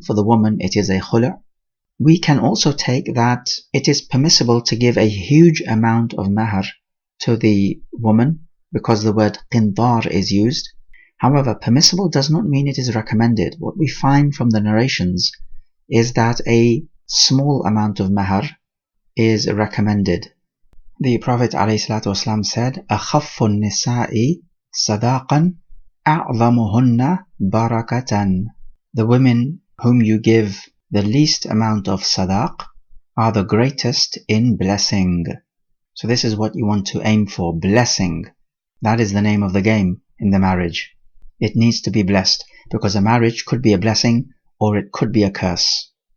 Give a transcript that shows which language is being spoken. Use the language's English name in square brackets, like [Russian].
[English] For the woman, it is a khula'. We can also take that it is permissible to give a huge amount of mahr to the woman because the word qindar is used. However, permissible does not mean it is recommended. What we find from the narrations is that a small amount of mahr is recommended. [Arabic] The Prophet ﷺ said, أَخَفُّ النِّسَاءِ صَدَاقًا أَعْظَمُهُنَّ بَرَكَةً. [English] The women whom you give the least amount of sadaq are the greatest in blessing. So this is what you want to aim for, blessing. That is the name of the game in the marriage. It needs to be blessed, because a marriage could be a blessing or it could be a curse.